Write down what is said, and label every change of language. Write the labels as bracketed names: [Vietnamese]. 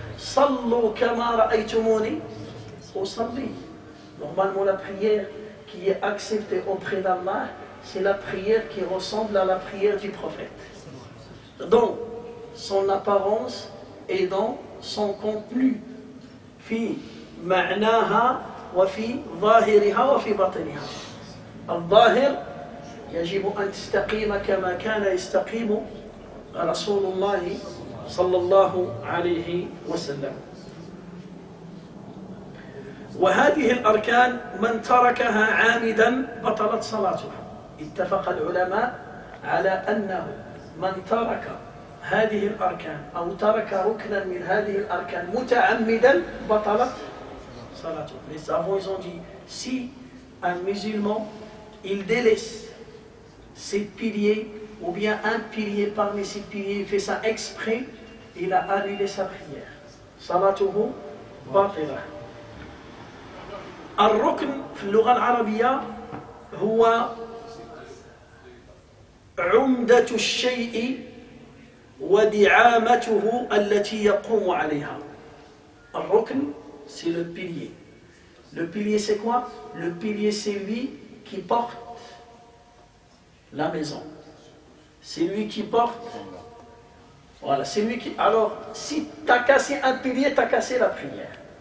[Arabic] Sallu kama ra'aytumuni usalli. [French] Normalement, la prière qui est acceptée auprès d'Allah, c'est la prière qui ressemble à la prière du prophète. Donc, son apparence et dans son contenu. [Arabic] في معناها وفي ظاهرها وفي باطنها. الظاهر يجب أن تستقيم كما كان يستقيم رسول الله صلى الله عليه وسلم. وهذه الأركان من تركها عامدا بطلت صلاته. اتفق العلماء على أنه من ترك هذه الأركان أو ترك ركنا من هذه الأركان متعمدا بطلت صلاته. [French] Les savants ils ont dit si un musulman il délaisse ses piliers ou bien un pilier parmi ses piliers, il fait ça exprès, il a annulé sa prière. [Arabic] صلاته باطلة. الركن في اللغة العربية هو عمدة الشيء ودعامته التي يقوم عليها. [French] الركن c'est le pilier. Le pilier c'est quoi? Le pilier c'est lui qui porte la maison. C'est lui qui porte Voilà, c'est lui qui... Alors, si tu as cassé un pilier, tu as cassé la prière.